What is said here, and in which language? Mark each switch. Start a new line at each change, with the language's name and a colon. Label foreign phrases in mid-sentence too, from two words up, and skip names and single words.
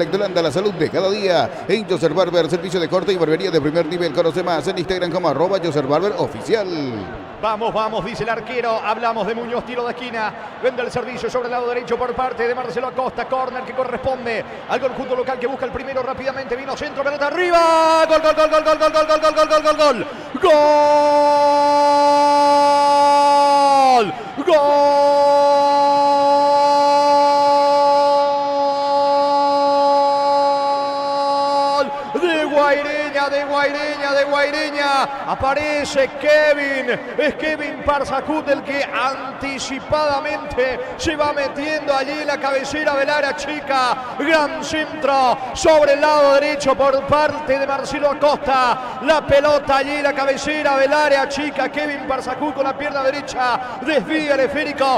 Spanish: Lactolanda, la salud de cada día. En Joser Barber, servicio de corte y barbería de primer nivel. Conoce más en Instagram como @JoserBarberOficial. Vamos, vamos, dice el arquero. Hablamos de Muñoz, tiro de esquina. Vende el servicio sobre el lado derecho por parte de Marcelo Acosta. Córner que corresponde al conjunto local que busca el primero rápidamente. Vino centro, pelota arriba. Gol, gol, gol, gol, gol, gol, gol, gol, gol, gol, gol, gol, gol. Gol. Gol. De Guaireña, de Guaireña, de Guaireña. Aparece Kevin. Es Kevin Parzacut el que anticipadamente se va metiendo allí la cabecera del área chica. Gran centro sobre el lado derecho por parte de Marcelo Acosta. La pelota allí, la cabecera del área chica. Kevin Parzacut con la pierna derecha desvía el esférico.